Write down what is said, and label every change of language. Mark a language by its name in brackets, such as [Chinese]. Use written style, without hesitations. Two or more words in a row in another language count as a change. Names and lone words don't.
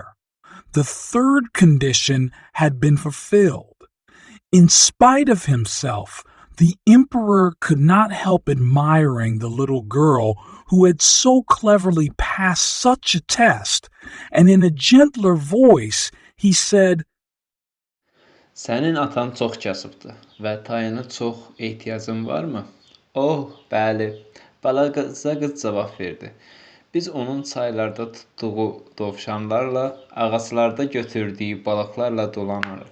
[English] The third condition had been fulfilled. In spite of himself, the emperor could not help admiring the little girl who had so cleverly passed such a test, and in a gentler voice he said, [Azerbaijani] "Sənin atan çox kasıbdır və tayına çox ehtiyacın varmı?" "Oh, bəli," balaca qız cavab verdi. "Biz onun çaylarda tutduğu dovşanlarla, ağaclarda götürdüyü balıqlarla dolanırıq."